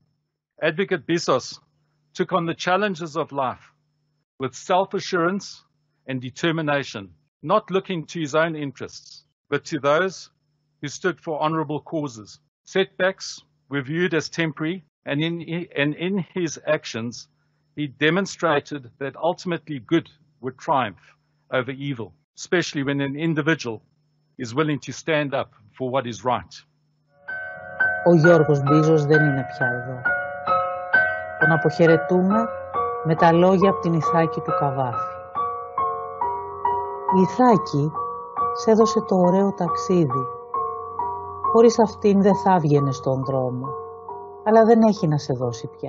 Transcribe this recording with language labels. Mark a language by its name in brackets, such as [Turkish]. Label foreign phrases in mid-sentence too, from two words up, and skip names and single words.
[English] Advocate Bizos took on the challenges of life with self-assurance and determination, not looking to his own interests, but to those who stood for honorable causes. Setbacks were viewed as temporary, and in his actions, he demonstrated that ultimately good would triumph over evil, especially when an individual is willing to stand up for what is right. [Greek] Ο Γιώργος Μπίζος δεν είναι πια εδώ. Τον αποχαιρετούμε με τα λόγια από την Ιθάκη του Καβάφη. Η Ιθάκη σε έδωσε το ωραίο ταξίδι. Χωρίς αυτήν δεν θα βγαινε στον δρόμο, αλλά δεν έχει να σε δώσει πια.